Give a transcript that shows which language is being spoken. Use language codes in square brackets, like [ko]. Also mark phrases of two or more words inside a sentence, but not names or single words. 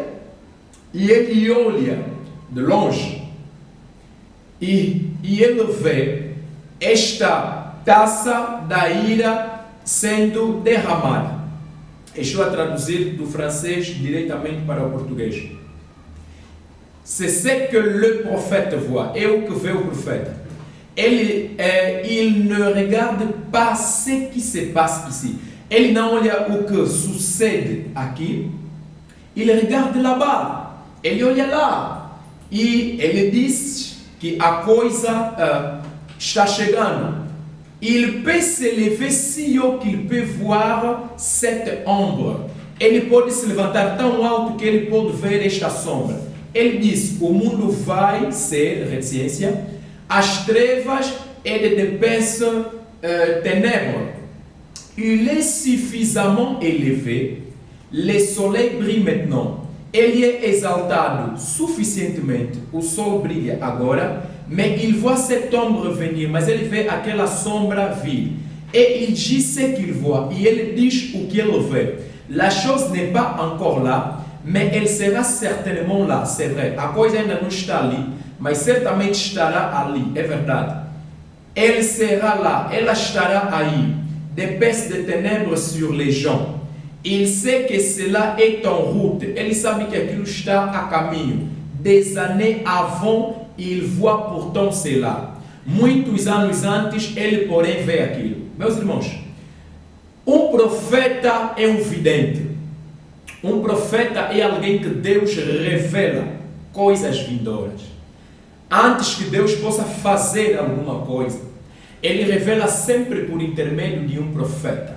[pt] E ele olha de longe e ele vê esta taça da ira sendo derramada. Estou a traduzir do francês diretamente para o português. [fr] C'est ce que le prophète voit. [pt] É o que vê o profeta. [fr] Il ne regarde pas ce qui se passe ici. [pt] Ele não olha o que sucede aqui. [fr] Il regarde là-bas. [pt] Ele olha lá. E ele diz que a coisa está chegando. [fr] Il peut se lever si haut qu'il peut voir cette ombre. [pt] Ele pode se levantar tão alto que ele pode ver esta sombra. Ele diz: o mundo vai ser, reticência, as trevas [fr] et d'épaisses ténèbres. Il est suffisamment élevé, le soleil brille maintenant. [pt] Ele é exaltado suficientemente, o sol brilha agora, [fr] mais il voit cette ombre venir, [pt] mas ele vê aquela sombra vir. [fr] Et il dit ce qu'il voit, [pt] e ele diz o que ele vê. [fr] La chose n'est pas encore là, mais elle sera certainement là, c'est vrai. [pt] A coisa ainda não está ali, mas certamente estará ali, é verdade. [fr] Elle sera là, [pt] ela estará aí. [fr] D'épaisses de ténèbres sur les gens. Il sait que cela est en route. [pt] Ele sabe que aquilo está a caminho. [fr] Des années avant, il voit pourtant cela. [pt] Muitos anos antes, ele porém vê aquilo. Meus irmãos, um profeta é um vidente. Um profeta é alguém que Deus revela coisas vindouras. Antes que Deus possa fazer alguma coisa, ele revela sempre por intermédio de um profeta.